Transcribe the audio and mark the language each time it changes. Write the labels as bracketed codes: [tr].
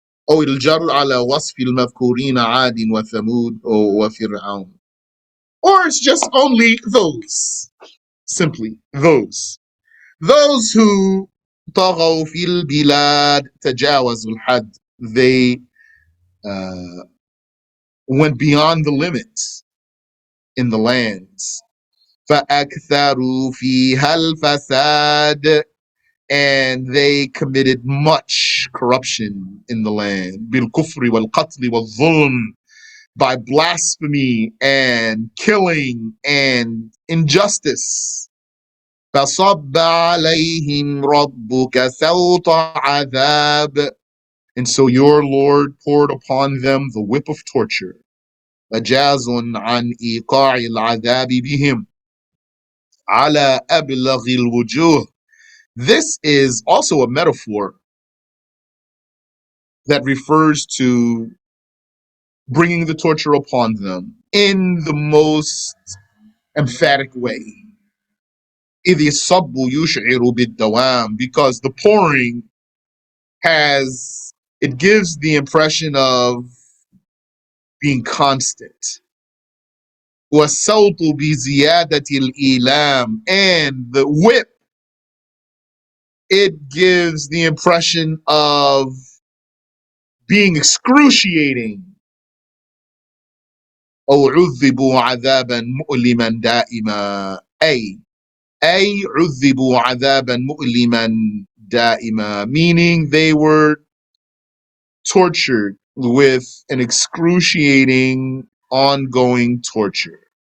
[ar] أو الجر على وصف المذكورين عاد وثمود وفرعون. [en] Or it's just only those, simply those. Those who [ar] طغوا في البلاد تجاوزوا الحد, [en] they went beyond the limits in the lands. [ar] فأكثروا فيها الفساد, [en] and they committed much corruption in the land. [ar] بالكفر والقتل والظلم, [en] by blasphemy and killing and injustice. [ar] فصب عليهم ربك سوط عذاب, [en] and so your Lord poured upon them the whip of torture. [ar] مجاز عن إيقاع العذاب بهم على أبلغ الوجوه. [en] This is also a metaphor that refers to bringing the torture upon them in the most emphatic way. [ar] إذ الصب يشعر بالدوام, [en] because the pouring it gives the impression of being constant. [ar] والصوت بزيادة الإيلام, [en] and the whip, it gives the impression of being excruciating. [ar] أو عذبوا عذابا مؤلما دائما, أي عذبوا عذابا مؤلما [en] da'ima, meaning they were tortured with an excruciating, ongoing torture.